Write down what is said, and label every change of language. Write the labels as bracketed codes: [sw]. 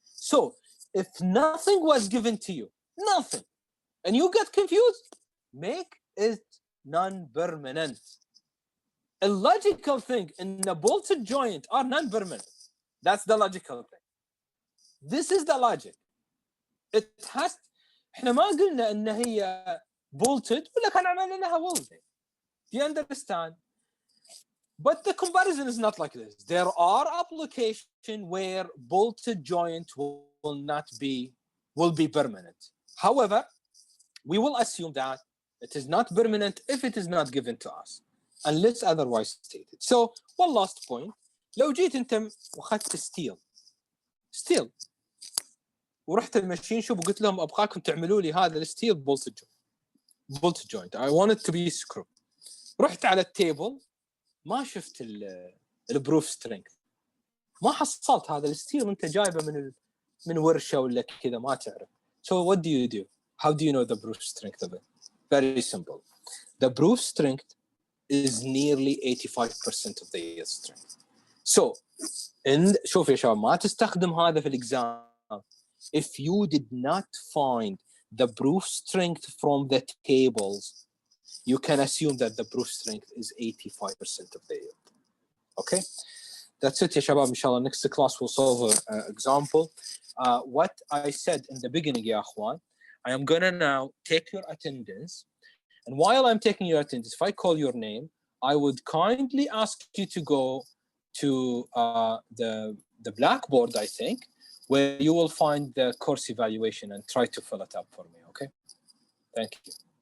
[en] So if nothing was given to you, nothing, and you get confused, make it non-permanent. A logical thing in a bolted joint are non-permanent. That's the logical thing. This is the logic. It has. [ar] احنا ما قلنا ان هي [en] bolted [ar] ولا كان عملنا لها welding. [en] Do you understand? But the comparison is not like this. There are applications where bolted joint will be permanent. However, we will assume that it is not permanent if it is not given to us, unless otherwise stated. So, one last point. [ar] لو جيت انت واخذت ستيل ورحت الماشين شوب وقلت لهم ابغاكم تعملوا لي هذا الستيل [en] bolted joint. bolt joint. I want it to be screw. [ar] رحت على التيبل ما شفت البروف سترينث، ما حصلت هذا الستيل انت جايبه من ورشه ولا كذا ما تعرف. [en] So what do you do? How do you know the proof strength of it? Very simple. The proof strength is nearly 85% of the yield strength. So [ar] شوف يا شباب ما تستخدم هذا في الإكزام. [en] If you did not find the proof strength from the tables, you can assume that the proof strength is 85% of the yield. Okay? That's it [ar] يا شباب. إن شاء الله [en] next class we'll solve an example. What I said in the beginning [ar] يا أخوان, [en] I am gonna now take your attendance, and while I'm taking your attendance, if I call your name, I would kindly ask you to go to the blackboard, I think, where you will find the course evaluation and try to fill it up for me, okay? Thank you.